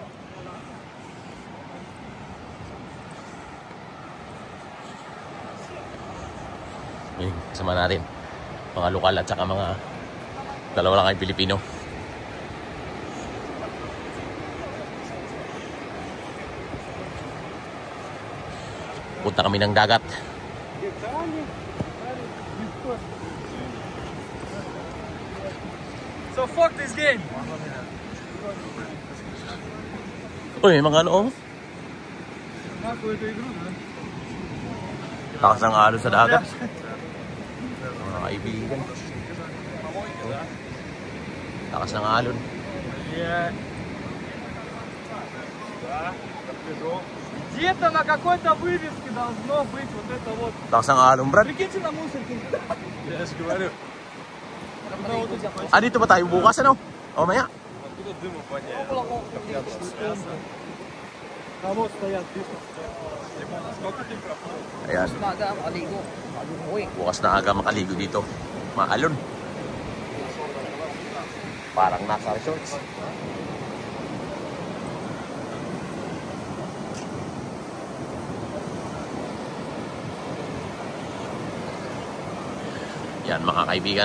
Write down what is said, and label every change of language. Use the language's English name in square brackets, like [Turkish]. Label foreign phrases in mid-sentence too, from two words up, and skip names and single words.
[Filipino] Yung kasama natin mga lokal at saka mga dalawa lang kay Pilipino. Punta kami ng dagat. [English] So fuck this game. [Filipino] Uy, mga ano? Lakas ng alon sa dagat. Mga kaibigan. Lakas ng alon. Yeah. [Russian] Где-то на какой-то вывеске должно быть вот это вот. [Filipino] Lakas ng alon, Brad. [Russian] Прикиньте на мусорке. Я же говорю. [Filipino] Dito ba tayo bukas, ano? O maya? [Russian] Откуда дыму воняет? А вот стоят пишут. Сколько температура? [Filipino] Ayan. Bukas na aga makaligo dito. Maalon. Parang nasa resorts. Yan mga kaibigan.